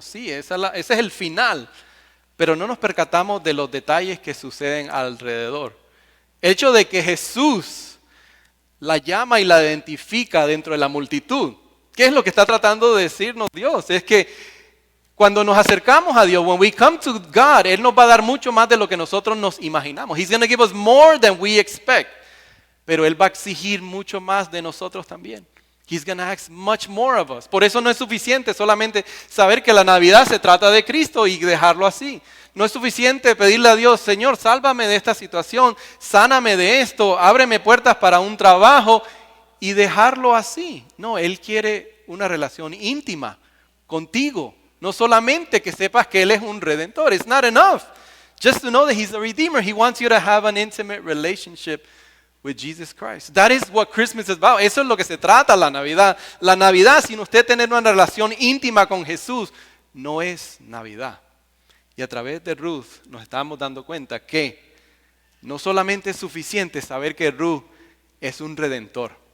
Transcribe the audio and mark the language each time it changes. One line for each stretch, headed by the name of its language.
Spanish: Sí, ese es el final. Pero no nos percatamos de los detalles que suceden alrededor. El hecho de que Jesús la llama y la identifica dentro de la multitud. ¿Qué es lo que está tratando de decirnos Dios? Es que cuando nos acercamos a Dios,
English: when we come to God,
Spanish: Él nos va a dar mucho más de lo que nosotros nos imaginamos.
English: He's going to give us more than we expect.
Spanish: Pero Él va a exigir mucho más de nosotros también.
English: He's going to ask much more of us.
Spanish: Por eso no es suficiente solamente saber que la Navidad se trata de Cristo y dejarlo así. No es suficiente pedirle a Dios, Señor, sálvame de esta situación, sáname de esto, ábreme puertas para un trabajo y dejarlo así. No, Él quiere una relación íntima contigo. No solamente que sepas que Él es un redentor.
English: It's not enough just to know that He's a redeemer. He wants you to have an intimate relationship with Jesus Christ. That is what Christmas is about.
Spanish: Eso es lo que se trata la Navidad. La Navidad, sin usted tener una relación íntima con Jesús, no es Navidad. Y a través de Ruth nos estamos dando cuenta que no solamente es suficiente saber que Ruth es un redentor.